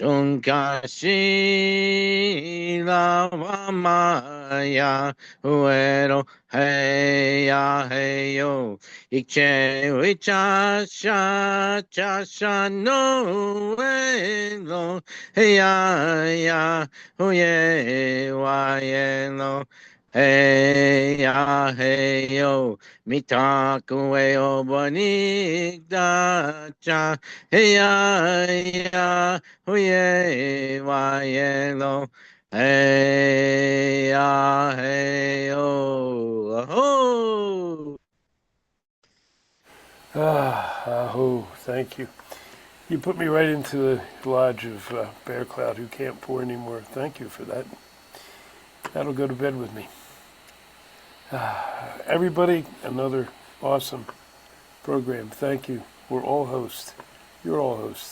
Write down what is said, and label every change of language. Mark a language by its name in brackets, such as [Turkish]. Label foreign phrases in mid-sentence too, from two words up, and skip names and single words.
[Lakota] Tunkashi lava maya uero heya heyo ikche wicha sha cha sha no elo heya ya huye wa yelo heya heyo mitaku eo bonigda cha heya ya huye wa yelo hey ya hey oh aho. Aho, [English] thank you. You put me right into the lodge of Bear Cloud, who can't pour anymore. Thank you for that. That'll go to bed with me. Everybody, another awesome program. Thank you. We're all hosts. You're all hosts.